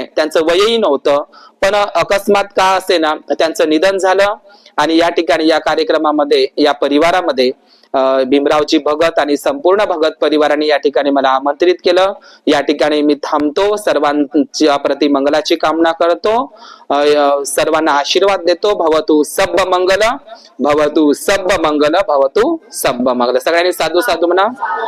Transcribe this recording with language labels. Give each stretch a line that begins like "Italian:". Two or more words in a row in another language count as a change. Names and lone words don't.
Marathi: त्यांचं वयही नव्हतं, पण अकस्मात का असे ना त्यांचं निधन झालं. आणि या ठिकाणी या कार्यक्रमामध्ये, या परिवारामध्ये भीमरावजी भगत आणि संपूर्ण भगत परिवाराने या ठिकाणी मला आमंत्रित केलं. या ठिकाणी मी थांबतो, सर्वांच्या प्रति मंगलाची कामना करतो, सर्वांना आशीर्वाद देतो.
Pali: भवतु सब्ब मंगल, भवतु सब्ब मंगल, भवतु सब्ब मंगल.
Marathi: सगळ्यांनी साधू साधू म्हणा.